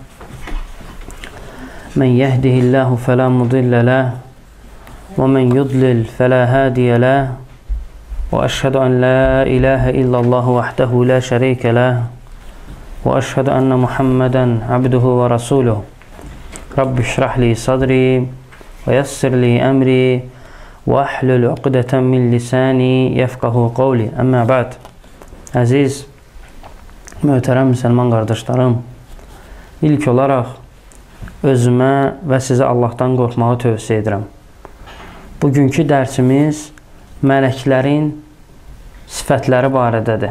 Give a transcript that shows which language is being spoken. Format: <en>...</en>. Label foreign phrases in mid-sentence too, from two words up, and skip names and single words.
<ar>من يهده الله فلا مضل له ومن يضلل فلا هادي له وأشهد أن لا إله إلا الله وحده لا شريك له وأشهد أن محمدا عبده ورسوله رب اشرح لي صدري ويسر لي أمري وأحلل عقدة من لساني يفقه قولي. أما بعد.</ar> <az>Əziz, möhtərəm müsəlman qardaşlarım, ilk olaraq özümə və sizə Allahdan qorxmağı tövsiyə edirəm. Bugünkü dərsimiz mələklərin sifətləri barədədir.</az>